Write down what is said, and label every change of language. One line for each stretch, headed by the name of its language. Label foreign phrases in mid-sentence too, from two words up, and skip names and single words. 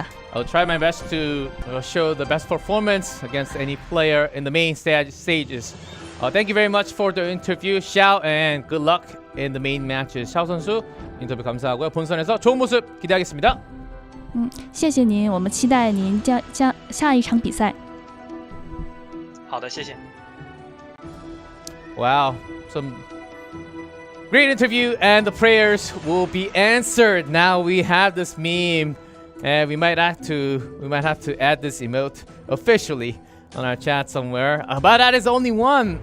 English: I'll try my best to show the best performance against any player in the main stages. Thank you very much for the interview, Shiao, and good luck in the main matches.
Korean: 샤오 선수 인터뷰 감사하고요. 본선에서 좋은 모습 기대하겠습니다.
Chinese: 谢谢您，我们期待您下一场比赛。好的，谢谢。
English: Wow, some great interview, and the prayers will be answered. Now we have this meme, and we might have to add this emote officially on our chat somewhere. But that is only one.